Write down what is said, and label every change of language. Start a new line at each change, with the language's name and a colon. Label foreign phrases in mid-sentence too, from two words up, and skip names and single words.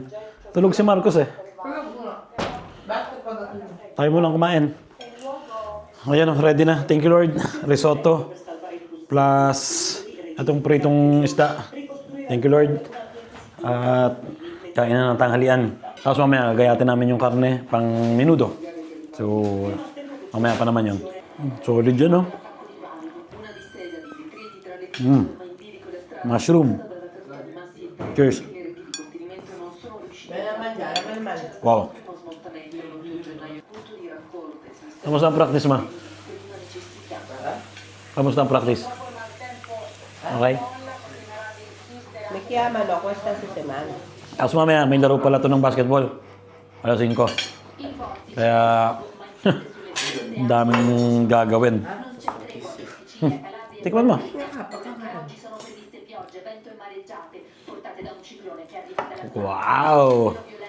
Filipino: Tulog si Marcos eh. Tayo mo lang kumain. Ayan, ready na.
English: Thank you Lord. Risotto.
Filipino: Plus itong pritong isda.
English: Thank you Lord.
Filipino: At kain na ng tanghalian. Tapos mamaya gagayatin namin yung karne pang menudo. So mamaya pa naman yun. Solid yun, no? Mushroom. Cheers. Wow. Kamusta ang practice, ma? Kamusta ang practice? Okay?
Italian: Me chiamano questa settimana.
Filipino: Tapos mamaya, may laro pala to ng basketball. Alas 5. Kaya, ang daming gagawin. Tikman mo. Wow!